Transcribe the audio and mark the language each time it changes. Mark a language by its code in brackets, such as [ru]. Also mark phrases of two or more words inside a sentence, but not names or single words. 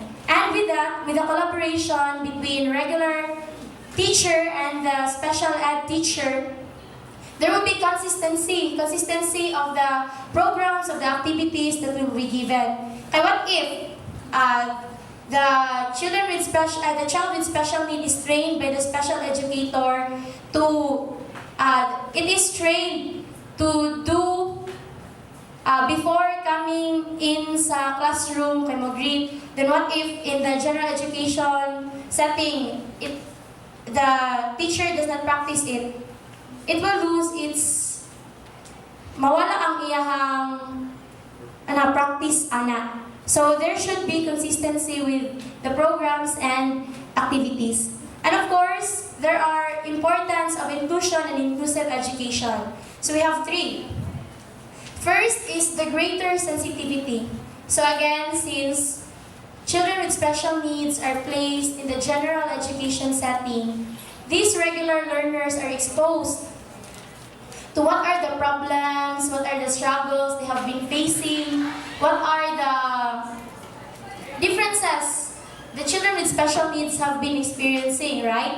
[en] And with that, with the collaboration between regular teacher and the special ed teacher, there will be consistency of the programs, of the activities that will be given. And what if the child with special need is trained by the special educator it is trained to do before coming in sa classroom [ceb] kay mo greet. [en] Then what if in the general education setting the teacher does not practice it? It will lose [ceb] mawala ang iyahang practice ana. [en] So there should be consistency with the programs and activities. And of course, there are importance of inclusion and inclusive education. So we have 3. First is the greater sensitivity. So again, since children with special needs are placed in the general education setting, these regular learners are exposed to what are the problems, what are the struggles they have been facing, what are the differences the children with special needs have been experiencing, right?